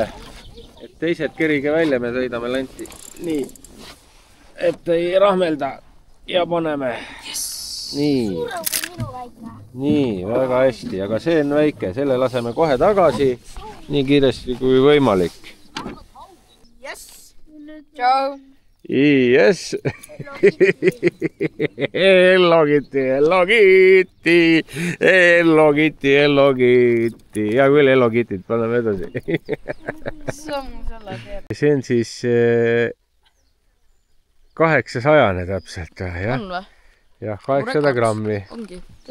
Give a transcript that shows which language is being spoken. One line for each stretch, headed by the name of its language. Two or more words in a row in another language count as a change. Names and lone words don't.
Estonian: Et teised kerige välja, me sõidame lanti. Nii, et ei rahmelda ja paneme. Nii, väga hästi, aga see on väike, selle laseme kohe tagasi. Nii kiiresti kui võimalik. Tšau.
English: Yes. Hello Kitty.
Estonian: Hea küll, Hello Kittyt, paneme edasi. See on siis 800 täpselt. On või? Jah, 800 grammi.